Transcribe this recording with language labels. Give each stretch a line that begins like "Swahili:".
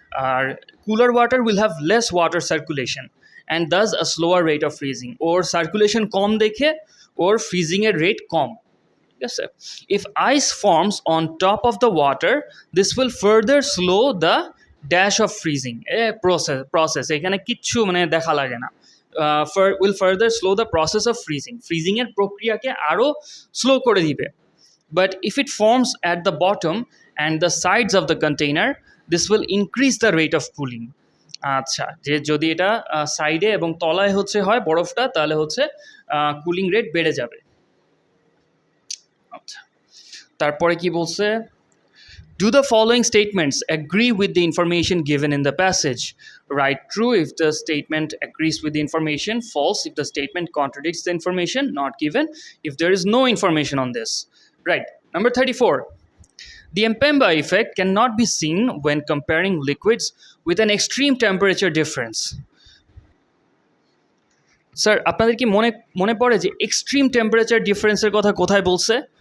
English: আর cooler water will have less water circulation and thus a slower rate of freezing,
Bangla: or circulation কম দেখে ওর freezing এর rate com.
English: Yes, sir. If ice forms on top of the water, this will further slow the dash of freezing. Process.
Bangla: এখানে কিচ্ছু মানে দেখা লাগে না।
English: Will further slow the process of freezing.
Bangla: Freezing এর প্রক্রিয়াকে আরো স্লো করে দিবে।
English: But if it forms at the bottom and the sides of the container, this will increase the rate of cooling.
Bangla: আচ্ছা, যে যদি এটা সাইডে এবং তলায় হচ্ছে হয় বরফটা, তাহলে হচ্ছে কুলিং রেট বেড়ে যাবে। তারপরে কি বলছে,
English: do the following statements agree with the information given in the passage? Write true if the statement agrees with the information, false if the statement contradicts the information not given if there is no information on this. Right. Number 34, the Mpemba effect cannot be seen when comparing liquids with an extreme temperature difference.
Bangla: Sir, আপনাদের কি মনে পড়ে যে extreme temperature ডিফারেন্সের কথা কোথায় বলছে?